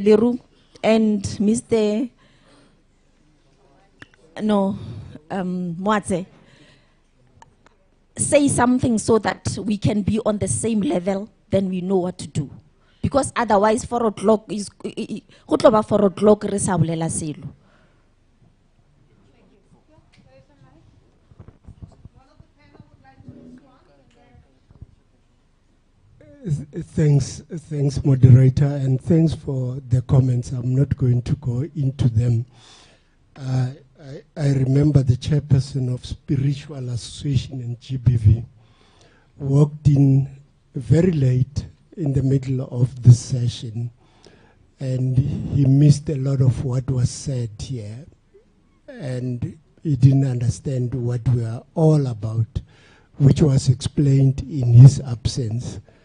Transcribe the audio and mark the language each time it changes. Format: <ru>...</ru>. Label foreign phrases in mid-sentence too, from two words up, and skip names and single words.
<en>Leroux and Mr. Mwadze say something so that we can be on the same level, then we know what to do. Because otherwise 4 o'clock is 4 o'clock</en> <tn>re sa bolela selo.</tn> <en>Thanks, moderator, and thanks for the comments. I'm not going to go into them. I remember the chairperson of Spiritual Association in GBV walked in very late in the middle of the session, and he missed a lot of what was said here, and he didn't understand what we are all about, which was explained in his absence.</en>